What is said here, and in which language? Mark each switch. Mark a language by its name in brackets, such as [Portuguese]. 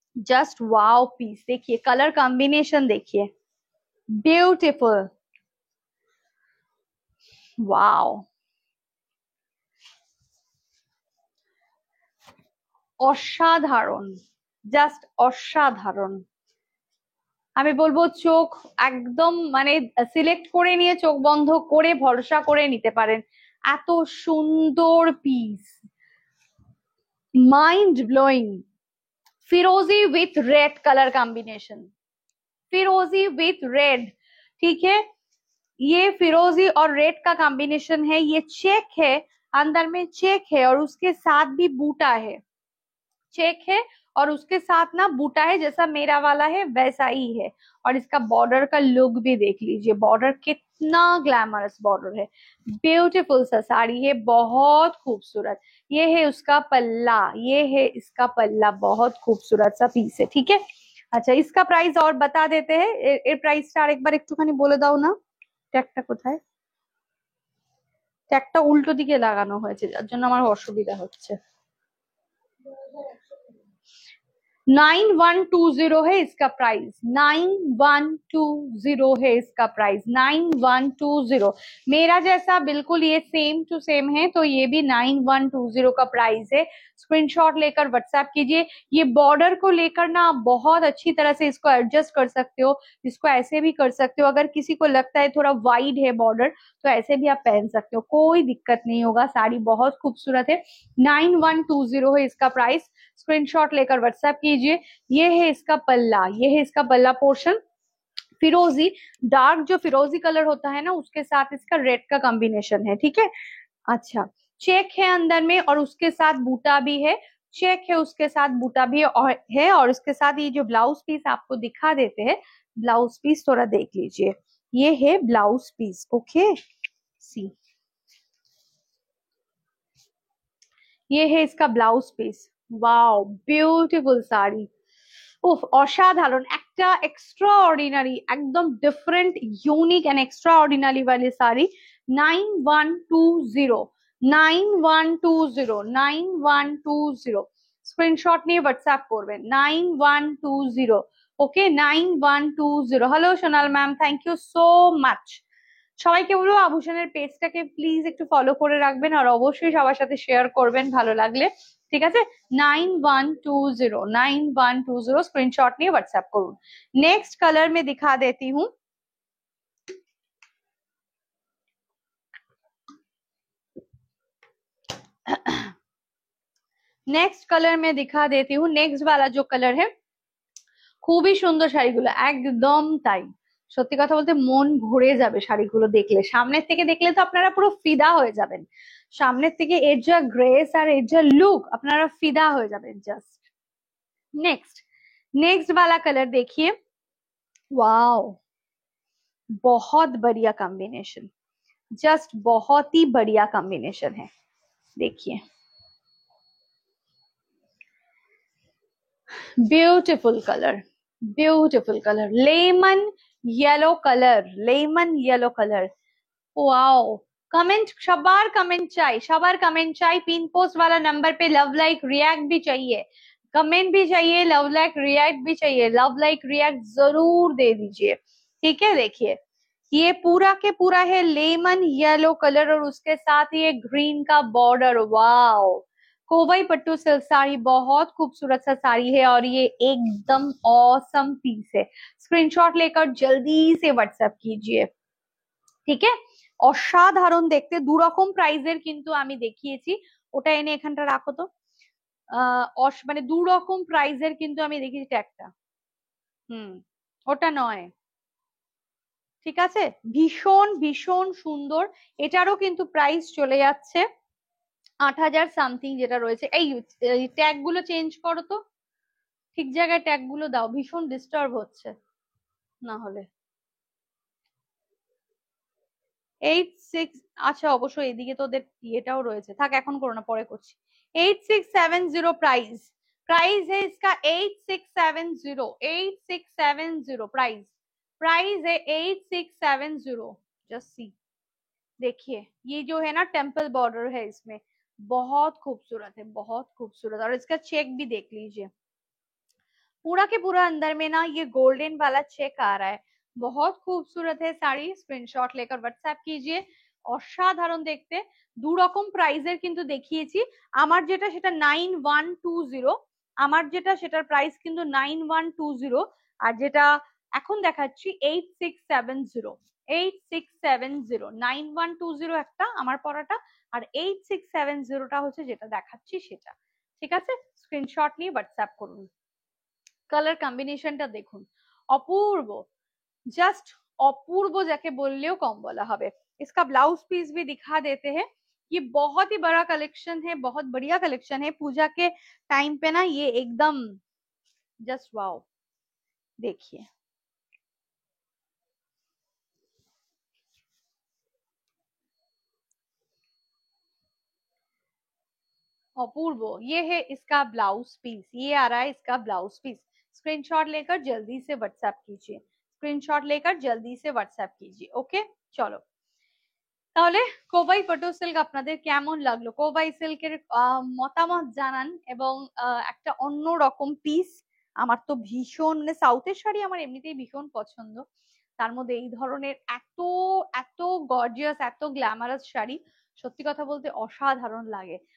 [Hindi] Just wow piece, देखिए colour combination देखिए, beautiful, wow, [Bangla] অসাধারণ, জাস্ট অসাধারণ। আমি বলবো চোখ একদম মানে সিলেক্ট করে নিয়ে চোখ বন্ধ করে ভরসা করে নিতে পারেন, এত সুন্দর পিস, माइंड ब्लोइंग। [Hindi] फिरोजी विथ रेड कलर कॉम्बिनेशन, फिरोजी विथ रेड, ठीक है, ये फिरोजी और रेड का कॉम्बिनेशन है, ये चेक है, अंदर में चेक है और उसके साथ भी बूटा है, चेक है और उसके साथ ना बूटा है, जैसा मेरा वाला है वैसा ही है। और इसका बॉर्डर का लुक भी देख लीजिए, बॉर्डर कितना ग्लैमरस बॉर्डर है, ब्यूटीफुल सा साड़ी है, बहुत खूबसूरत। ये है उसका पल्ला, ये है इसका पल्ला, बहुत खूबसूरत सा पीस है, ठीक है। अच्छा, इसका प्राइस और बता देते हैं, प्राइस स्टार एक बार [Bangla] একটুখানি বলে দাও না, ট্যাগটা কোথায়? ট্যাগটা উল্টো দিকে লাগানো হয়েছে যার জন্য আমার অসুবিধা হচ্ছে। [Hindi] 9120 है इसका प्राइस, 9120 है इसका प्राइस, 9120। मेरा जैसा बिल्कुल ये सेम टू सेम है तो ये भी 9120 का प्राइस है। स्क्रीनशॉट लेकर व्हाट्सएप कीजिए। ये बॉर्डर को लेकर ना आप बहुत अच्छी तरह से इसको एडजस्ट कर सकते हो, इसको ऐसे भी कर सकते हो, अगर किसी को लगता है थोड़ा वाइड है बॉर्डर तो ऐसे भी आप पहन सकते हो, कोई दिक्कत नहीं होगा। साड़ी बहुत खूबसूरत है, 9120 है इसका प्राइस। स्क्रीनशॉट लेकर व्हाट्सएप कीजिए। ये है इसका पल्ला, ये है इसका पल्ला पोर्शन, फिरोजी, डार्क जो फिरोजी कलर होता है ना उसके साथ इसका रेड का कॉम्बिनेशन है, ठीक है। अच्छा, चेक है अंदर में और उसके साथ बूटा भी है, चेक है उसके साथ बूटा भी और इसके साथ ये जो ब्लाउज पीस आपको दिखा देते हैं, ब्लाउज पीस थोड़ा देख लीजिए, ये है ब्लाउज पीस, ओके, सी, ये है इसका blouse piece. [Bangla] Wow, beautiful sari, উফ অসাধারণ, একটা এক্সট্রা অর্ডিনারি, একদম different, unique and extra ordinary वाली শাড়ি। 9120, 9120, 9120, স্ক্রিনশট নিয়ে হোয়াটসঅ্যাপ করবেন, 9120, ওকে, 9120। Hello Sonal ma'am, thank you so much. সবাইকে বলবো আভূষণের পেজটাকে প্লিজ একটু ফলো করে রাখবেন আর অবশ্যই সবার সাথে শেয়ার করবেন ভালো লাগলে, ঠিক আছে। 9120, 9120 स्क्रीनशॉट নিয়ে হোয়াটসঅ্যাপ করুন। [Hindi] नेक्स्ट कलर में दिखा देती हूँ, नेक्स्ट कलर में दिखा देती हूँ। नेक्स्ट वाला जो कलर है [Bangla] খুবই সুন্দর শাড়িগুলো, একদম তাই, সত্যি কথা বলতে মন ভরে যাবে শাড়িগুলো দেখলে, সামনের থেকে দেখলে তো আপনারা পুরো ফিদা হয়ে যাবেন, সামনের থেকে এর যা গ্রেস আর এর যা লুক আপনারা ফিদা হয়ে যাবেন জাস্ট। [Hindi] नेक्स्ट, नेक्स्ट वाला कलर देखिए, वाओ, बहुत बढ़िया कॉम्बिनेशन, जस्ट बहुत ही बढ़िया कॉम्बिनेशन है, देखिए, beautiful colour, beautiful colour, lemon yellow colour, lemon yellow colour, wow. Comment, सबार कमेंट चाहिए, सबार कमेंट चाहिए, पिन पोस्ट वाला नंबर पे लव लाइक रिएक्ट भी चाहिए, कमेंट भी चाहिए, लव लाइक रिएक्ट भी चाहिए, लव लाइक रिएक्ट जरूर दे दीजिए, ठीक है। देखिए ये पूरा के पूरा है लेमन येलो कलर और उसके साथ ये ग्रीन का बॉर्डर, वाओ। कोवई पट्टू सिल्क साड़ी, बहुत खूबसूरत सा साड़ी है और ये एकदम ऑसम पीस है। स्क्रीनशॉट लेकर जल्दी से व्हाट्सएप कीजिए, [Bangla] ঠিক আছে। অসাধারণ দেখতে, দুরকম প্রাইজের কিন্তু আমি দেখিয়েছি, ওটা এনে এখানটা রাখো তো, মানে দুরকম প্রাইজের কিন্তু আমি দেখিয়েছি একটা, হুম, ওটা নয়, ঠিক আছে, ভীষণ ভীষণ সুন্দর। এটারও কিন্তু প্রাইস চলে যাচ্ছে 8,000 সামথিং যেটা রয়েছে। এই ট্যাগ গুলো চেঞ্জ করো তো, ঠিক জায়গায় ট্যাগ গুলো দাও, ভীষণ ডিস্টার্ব হচ্ছে না হলে। 86, আচ্ছা অবশ্যই এদিকে তোদের ইয়েটাও রয়েছে, থাক এখন করো না, পরে করছি। [Hindi] 8670 प्राइस, प्राइस है इसका 8670, 8670 प्राइस, प्राइस है 8670। जस्ट सी, देखिए ये जो है ना टेम्पल बॉर्डर है इसमें, बहुत खूबसूरत है, बहुत खूबसूरत। और इसका चेक भी देख लीजिए, पूरा के पूरा अंदर में ना ये गोल्डन वाला चेक आ रहा है, बहुत खूबसूरत है साड़ी। स्क्रीनशॉट लेकर व्हाट्सएप कीजिए। [Bangla] অসাধারণ দেখতে। দু রকম প্রাইজের কিন্তু দেখিয়েছি, আমার যেটা সেটা 9120, আমার যেটা সেটার প্রাইস কিন্তু 9120, আর যেটা এখন দেখাচ্ছি 8670, 8670, 9120 একটা আমার পরাটা, আর 8670টা হচ্ছে যেটা দেখাচ্ছি সেটা। ঠিক আছে, স্ক্রিনশট নিয়ে হোয়াটসঅ্যাপ করুন। কালার কম্বিনেশনটা দেখুন, অপূর্ব, জাস্ট অপূর্ব, যাকে বললেও কম বলা হবে। [Hindi] इसका ब्लाउज पीस भी दिखा देते हैं। ये बहुत ही बड़ा कलेक्शन है, बहुत बढ़िया कलेक्शन है पूजा के टाइम पे ना, ये एकदम जस्ट वाओ। देखिए अपूर्व, ये है इसका ब्लाउज पीस, ये आ रहा है इसका ब्लाउज पीस। स्क्रीनशॉट लेकर जल्दी से व्हाट्सएप कीजिए, स्क्रीनशॉट लेकर जल्दी से व्हाट्सएप कीजिए। ओके चलो, [Bangla] তাহলে কোবাই পটু সিল্ক আপনাদের কেমন লাগলো? কোবাই সিল্কের মতামত জানান, এবং একটা অন্য রকম পিস। আমার তো ভীষণ, মানে সাউথের শাড়ি আমার এমনিতেই ভীষণ পছন্দ, তার মধ্যে এই ধরনের এত এত গর্জিয়াস, এত গ্ল্যামারাস শাড়ি সত্যি কথা বলতে অসাধারণ লাগে।